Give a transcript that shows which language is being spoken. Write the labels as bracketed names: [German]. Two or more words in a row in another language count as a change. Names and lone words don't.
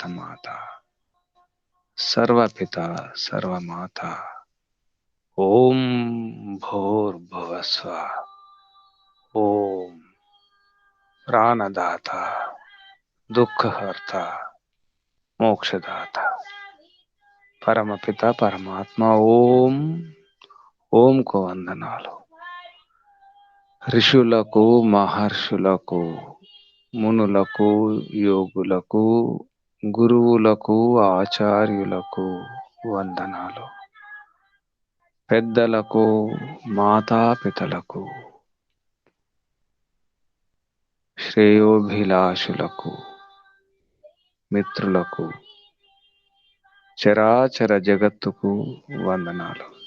[Sanskrit] माता, सर्वपिता सर्वमाता, ओम भूर्भुवस्वः, ओम प्राणदाता, दुःखहर्ता, मोक्षदाता, परमपिता परमात्मा ओम [Telugu] ఓం కు వందనాలు. ఋషులకు, మహర్షులకు, మునులకు, యోగులకు, గురువులకు, ఆచార్యులకు వందనాలు. పెద్దలకు, మాతాపితలకు, శ్రేయోభిలాషులకు, మిత్రులకు, చరాచర జగత్తుకు వందనాలు.